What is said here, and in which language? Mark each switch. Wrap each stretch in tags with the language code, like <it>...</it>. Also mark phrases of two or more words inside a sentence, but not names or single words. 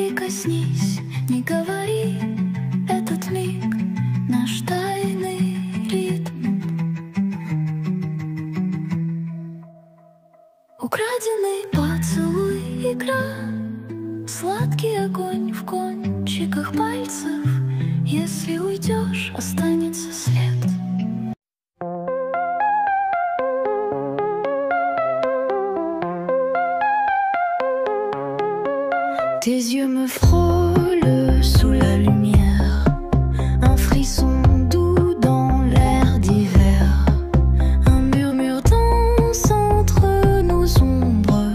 <ru>снись, не говори, этот миг наш тайный ритм. Украденный поцелуй, игра, сладкий огонь в кончиках пальцев. Если уйдешь, останется след.</ru> <fr>Tes yeux me frôlent sous la lumière, un frisson doux dans l'air d'hiver, un murmure danse entre nos ombres.</fr>